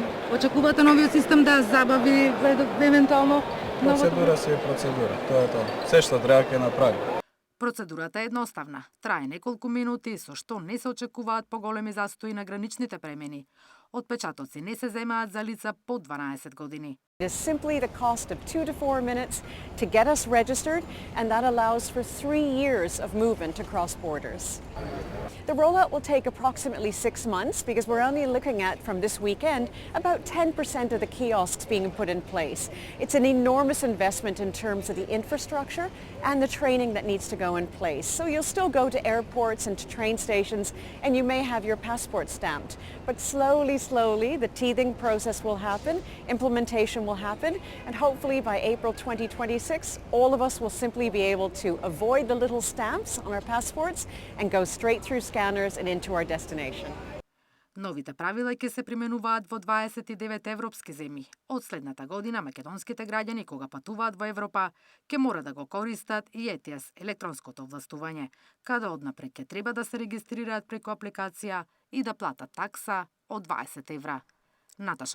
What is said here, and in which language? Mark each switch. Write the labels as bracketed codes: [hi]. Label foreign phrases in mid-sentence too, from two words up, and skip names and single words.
[mk] Очекувате новиот систем да забави евентуално Процедура си е процедура, тоа е тоа. Се што треба ќе направи. Процедурата е едноставна, трае неколку минути, со што не се очекуваат поголеми застои на граничните премини. Отпечатоци не се земаат за лица под 12 години. [en] It is simply the cost of 2 to 4 minutes to get us registered, and that allows for 3 years of movement across borders. The rollout will take approximately 6 months because we're only looking at, from this weekend, about 10% of the kiosks being put in place. It's an enormous investment in terms of the infrastructure and the training that needs to go in place. So you'll still go to airports and to train stations and you may have your passport stamped. But slowly, the teething process will happen, implementation will happen, and hopefully by April 2026, all of us will simply be able to avoid the little stamps on our passports and go straight through scanners and into our destination. [mk] Новите правила ќе се применуваат во 29 европски земји. Од следната година македонските граѓани кога патуваат во Европа ќе мора да го користат и ETIAS, електронското овластување, каде однапред ќе треба да се регистрираат преку апликација и да платат такса од 20 евра.